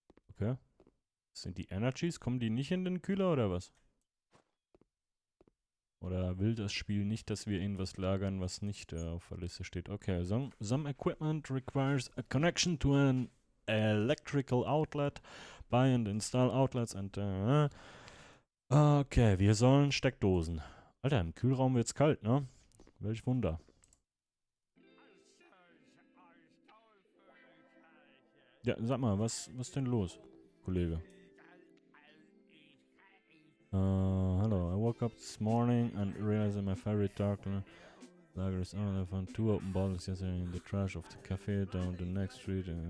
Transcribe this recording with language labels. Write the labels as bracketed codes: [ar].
[de] Okay. Sind die Energies? Kommen die nicht in den Kühler oder was? Oder will das Spiel nicht, dass wir irgendwas lagern, was nicht auf der Liste steht? [en] Okay, some equipment requires a connection to an electrical outlet. Buy and install outlets and... [de] okay, wir sollen Steckdosen. Alter, im Kühlraum wird's kalt, ne? Welch Wunder. Ja, sag mal, was ist denn los, Kollege? [en] Hello, I woke up this morning and realized that my favorite dark lager is on. I found 2 open bottles yesterday in the trash of the cafe down the next street.